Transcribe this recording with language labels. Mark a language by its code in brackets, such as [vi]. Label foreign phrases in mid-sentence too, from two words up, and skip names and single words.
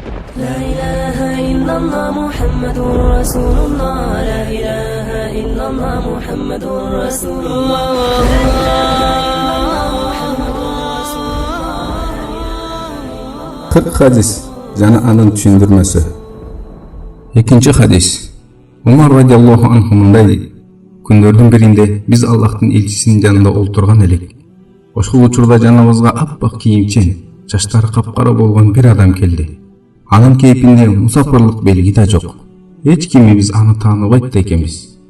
[ar] لا إله إلا الله محمد رسول الله لا إله إلا الله محمد رسول الله [ky] 40 хадис жана анын түшүндүрмөсү. Экинчи хадис. Umar [ar] رضي الله عنه [ky] mындай дейт. Күндөрдүн биринде биз Аллахтын элчисинин жанында олтурган элек. Ошол учурда жаныбызга аппак кийимчен, чачтары капкара болгон бир адам келди. Анын кейпинде мусафырлык белги да жок. Эч кими биз аны тааныбайт да экенбиз.